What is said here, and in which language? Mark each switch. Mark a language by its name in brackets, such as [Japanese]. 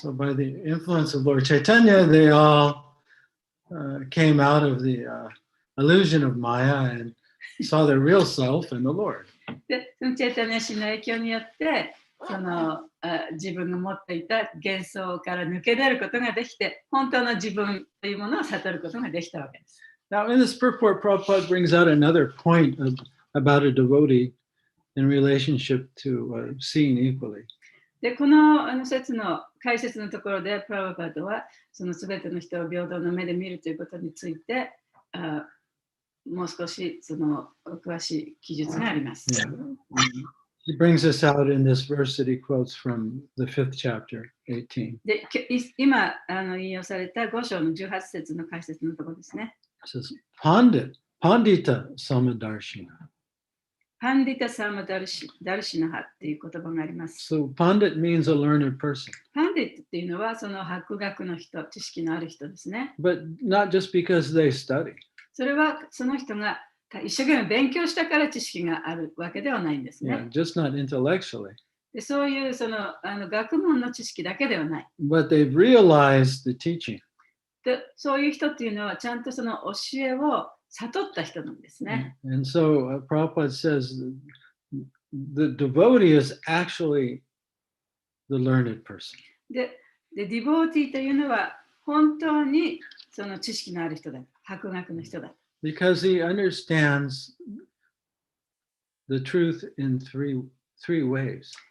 [English] So by the influence of Lord Chaitanya, they all came out of the illusion of Maya and saw their real self in the Lord. [Japanese] で、そのチェイタニア神の影響によって、自分が持っていた幻想から抜け出ることができて、本当の自分というものを悟ることができたわけです。 [English] Now, in this purport, Prabhupada brings out another point about a devotee in relationship to seeing equally. [Japanese] で、この説の解説のところで、プラブパドはそのすべての人を平等の目で見るということについて、もう少しその詳しい記述があります。 [English] Yeah. He brings this out in this verse that he quotes from the 5th chapter, 18. [Japanese] で、今引用された5章の18節の解説のところですね。 [English] It says, [Sanskrit] Pandita Samadarshina. [Japanese] パンディタサマダルシナハっていう言葉があります。 [English] So Pandit means a learned person. [Japanese] パンディットっていうのはその博学の人、知識のある人ですね。 [English] But not just because they study. [Japanese] それはその人が一生懸命勉強したから知識があるわけではないんですね。 [English] Yeah, just not intellectually. [Japanese] でそういうその学問の知識だけではない。 [English] But they've realized the teaching. [Japanese] でそういう人っていうのはちゃんとその教えを悟った人なんですね。 [English] And so Prabhupada says the devotee is actually the learned person. [Japanese] で、ディボーティーというのは本当にその知識のある人だ。博学の人だ。 [English] Because he understands the truth in three ways.